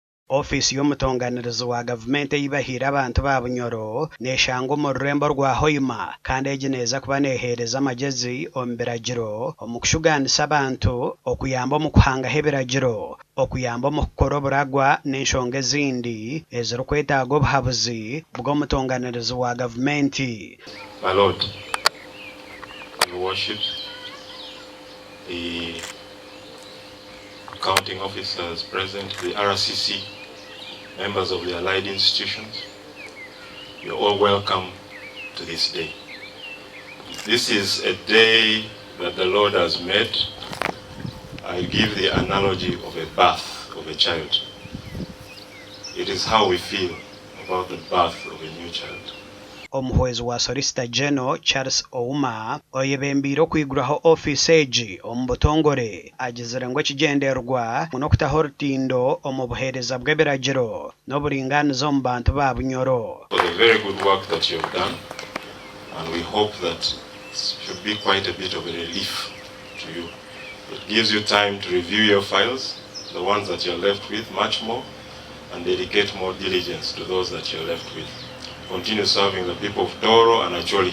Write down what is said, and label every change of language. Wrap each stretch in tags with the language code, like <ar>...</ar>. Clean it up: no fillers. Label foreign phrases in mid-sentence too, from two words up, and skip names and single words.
<nyo>Ofiisi y'omutonganirizi wa gavumenti eyibahira abantu ba Bunyoro neshanga omu rurembo rwa Hoima kandi egi neeza kuba neehereza amagezi omu biragiro omu kushuganisa abantu okuyamba omu kuhangaho ebiragiro okuyamba omu kukora oburagwa n'enshonga ezindi ezirikwetaaga obuhabuzi bw'omutonganirizi wa gavumenti.</nyo> <en>My Lord, your worship, the accounting officers present, the RCC, members of the allied institutions, you're all welcome to this day. This is a day that the Lord has made. I give the analogy of a birth of a child. It is how we feel about the birth of a new child.</en> <nyo>Omuhwezi wa Solicitor General Charles Ouma oyebembire okwiguraho ofiisi egi omu butongore agizire ngu ekigendererwa n'okutaho orutindo omu buheereza bw'ebiragiro n'oburinganiza omu bantu ba Bunyoro.</nyo> <en>For the very good work that you have done, and we hope that it should be quite a bit of a relief to you. It gives you time to review your files, the ones that you're left with, much more, and dedicate more diligence to those that you're left with. Continue serving the people of Toro and Acholi.</en>